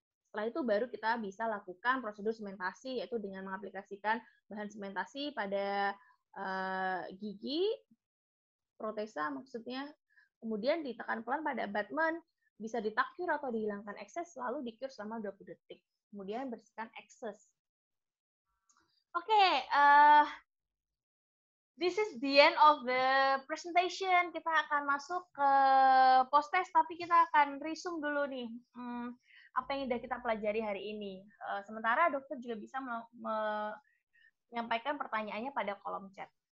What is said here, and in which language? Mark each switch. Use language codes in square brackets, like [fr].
[id] Setelah itu baru kita bisa lakukan prosedur sementasi, yaitu dengan mengaplikasikan bahan sementasi pada gigi, protesa maksudnya, kemudian ditekan pelan pada abutment, bisa ditakur atau dihilangkan ekses, lalu di-cure selama 20 detik. Kemudian bersihkan ekses. [en] Oke, this is the end of the presentation. [id] Kita akan masuk ke post-test, tapi kita akan resume dulu nih. Apa yang sudah kita pelajari hari ini. Sementara dokter juga bisa menyampaikan pertanyaannya pada kolom chat.